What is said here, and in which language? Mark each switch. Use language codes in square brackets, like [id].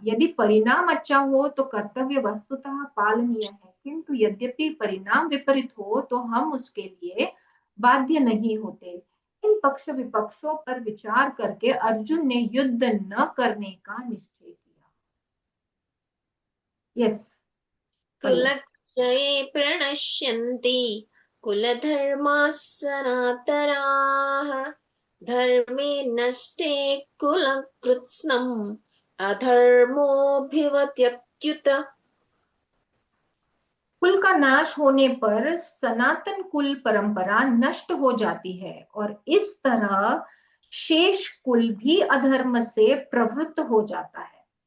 [hi] यदि परिणाम अच्छा हो तो कर्तव्य वस्तुतः पालनीय है, किंतु यद्यपि परिणाम विपरीत हो तो हम उसके लिए बाध्य नहीं होते। इन पक्ष विपक्षों पर विचार करके अर्जुन ने युद्ध न करने का निश्चय किया। [en] yes [sa] कुलक्षये प्रणश्यन्ति कुलधर्माः सनातनाः धर्मे नष्टे कुलकृत्स्नम् अधर्मोऽभिवत्यत्युत। [hi] कुल का नाश होने पर सनातन कुल परंपरा नष्ट हो जाती है, और इस तरह शेष कुल भी अधर्म से प्रवृत्त हो जाता है।